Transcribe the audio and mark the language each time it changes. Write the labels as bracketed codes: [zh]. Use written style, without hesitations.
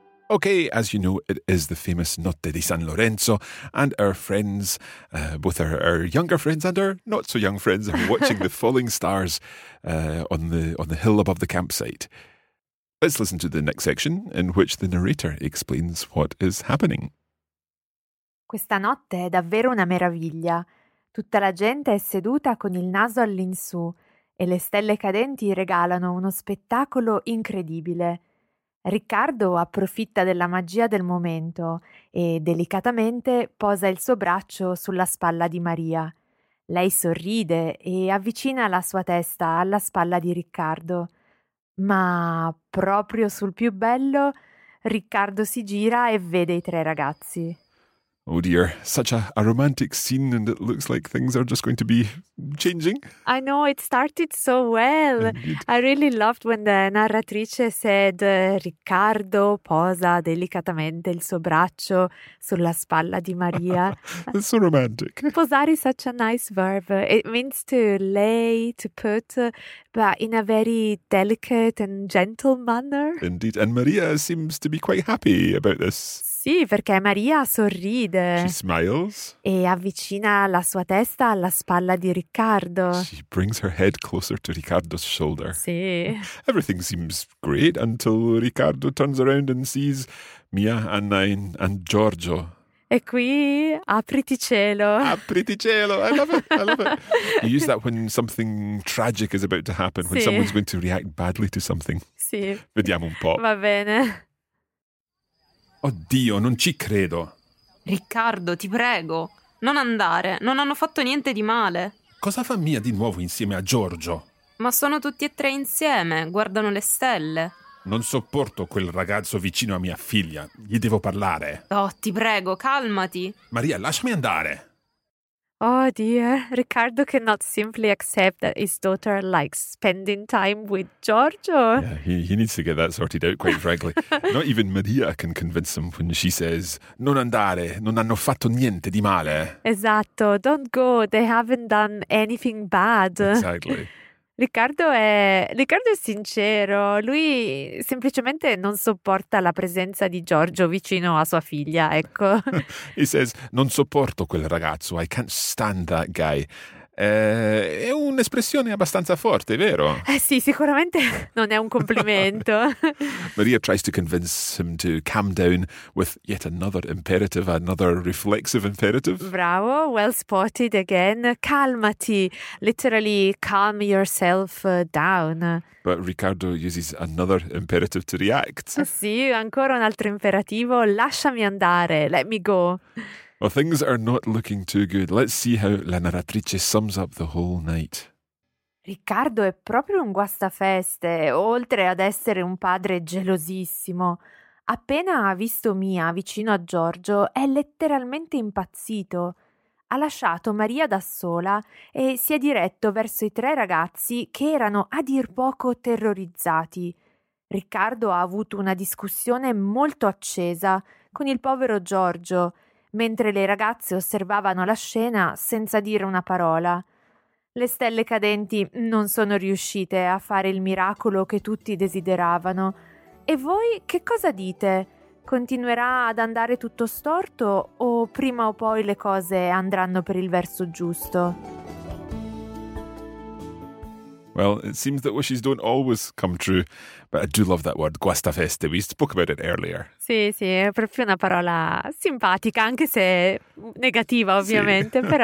[en] Okay, as you know, it is the famous Notte di San Lorenzo, and our friends, both our younger friends and our not so young friends, are watching the falling stars on the hill above the campsite. Let's listen to the next section in which the narrator explains what is happening. [it] Questa notte è davvero una meraviglia. Tutta la gente è seduta con il naso all'insù e le stelle cadenti regalano uno spettacolo incredibile. Riccardo approfitta della magia del momento e delicatamente posa il suo braccio sulla spalla di Maria. Lei sorride e avvicina la sua testa alla spalla di Riccardo. Ma proprio sul più bello, Riccardo si gira e vede i tre ragazzi. [en] Oh dear, such a romantic scene, and it looks like things are just going to be changing. I know, it started so well. Indeed. I really loved when the narratrice said [it] Riccardo posa delicatamente il suo braccio sulla spalla di Maria. [en] It's so romantic. Posare is such a nice verb. It means to lay, to put, but in a very delicate and gentle manner. Indeed, and Maria seems to be quite happy about this. [it] Sì, perché Maria sorride. [en] She smiles. [it] E avvicina la sua testa alla spalla di Riccardo. [en] She brings her head closer to Riccardo's shoulder. [it] Sì. [en] Everything seems great until Riccardo turns around and sees Mia, Anna and Giorgio. [it] E qui, apriti cielo. Apriti cielo, [en] I love it, I love it. You use that when something tragic is about to happen, [it] sì. [en] When someone's going to react badly to something. [it] Sì. Vediamo un po'. Va bene. Oddio, non ci credo. Riccardo, ti prego, non andare, non hanno fatto niente di male. Cosa fa Mia di nuovo insieme a Giorgio? Ma sono tutti e tre insieme, guardano le stelle. Non sopporto quel ragazzo vicino a mia figlia, gli devo parlare. Oh, ti prego, calmati. Maria, lasciami andare. [en] Oh dear, Riccardo cannot simply accept that his daughter likes spending time with Giorgio. Yeah, he needs to get that sorted out, quite frankly. Not even Maria can convince him when she says, [it] non andare, non hanno fatto niente di male. Esatto, [en] don't go, they haven't done anything bad. Exactly. [it] Riccardo è sincero, lui semplicemente non sopporta la presenza di Giorgio vicino a sua figlia, ecco. [en] He says, [it] non sopporto quel ragazzo, [en] I can't stand that guy. [it] È un'espressione abbastanza forte, vero? Eh sì, sicuramente non è un complimento. [en] Maria tries to convince him to calm down with yet another imperative, another reflexive imperative. Bravo, well spotted again. Calmati, literally calm yourself down. But Riccardo uses another imperative to react. [it] Sì, ancora un altro imperativo, lasciami andare, [en] let me go. Well, things are not looking too good. Let's see how la narratrice sums up the whole night. [it] Riccardo è proprio un guastafeste, oltre ad essere un padre gelosissimo. Appena ha visto Mia vicino a Giorgio, è letteralmente impazzito. Ha lasciato Maria da sola e si è diretto verso i tre ragazzi che erano a dir poco terrorizzati. Riccardo ha avuto una discussione molto accesa con il povero Giorgio, mentre le ragazze osservavano la scena senza dire una parola. Le stelle cadenti non sono riuscite a fare il miracolo che tutti desideravano. E voi che cosa dite? Continuerà ad andare tutto storto o prima o poi le cose andranno per il verso giusto? [en] Well, it seems that wishes don't always come true, but I do love that word, guastafeste. We spoke about it earlier. [it] Sì, sì, è proprio una parola simpatica, anche se negativa, ovviamente, sì.